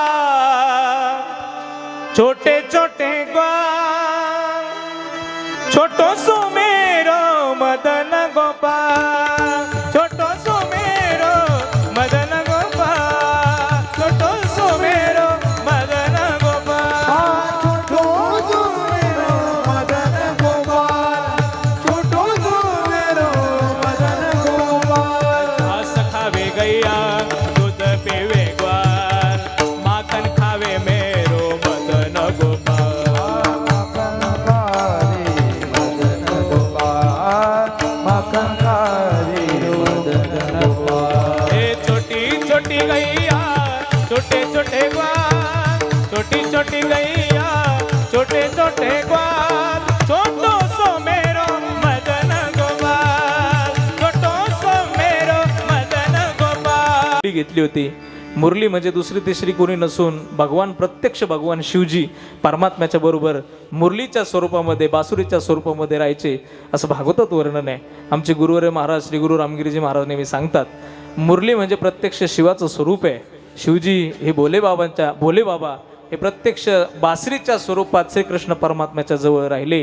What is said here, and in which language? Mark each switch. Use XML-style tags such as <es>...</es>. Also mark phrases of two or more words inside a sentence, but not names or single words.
<hi>छोटे छोटे ग्वाल छोटो सुमेरो मदन गोपाल छोटो सुमेरो मदन गोपाल छोटो सुमेरो मदन गोपाल खावे गैया दूध पिवे ग्वाल माखन खावे मेरो मदन गोपाल हे छोटी छोटी गैया छोटे छोटे ग्वाल छोटी छोटी गैया छोटे छोटे ग्वाल छोटो सो मेरो मदन गोपाल छोटो सो मेरो मदन गोपाल</hi> <mr>घेतली होती मुरली म्हणजे दुसरी तिसरी कोणी नसून भगवान प्रत्यक्ष भगवान शिवजी परमात्म्याच्या बरोबर मुरलीच्या स्वरूपामध्ये बासुरीच्या स्वरूपामध्ये राहायचे असं भागवतात वर्णन आहे आमचे गुरुवर्य महाराज श्री गुरु रामगिरीजी महाराज नेहमी सांगतात मुरली म्हणजे प्रत्यक्ष शिवाचं स्वरूप आहे शिवजी हे भोले बाबा हे प्रत्यक्ष बासरीच्या स्वरूपात श्रीकृष्ण परमात्म्याच्या जवळ राहिले</mr>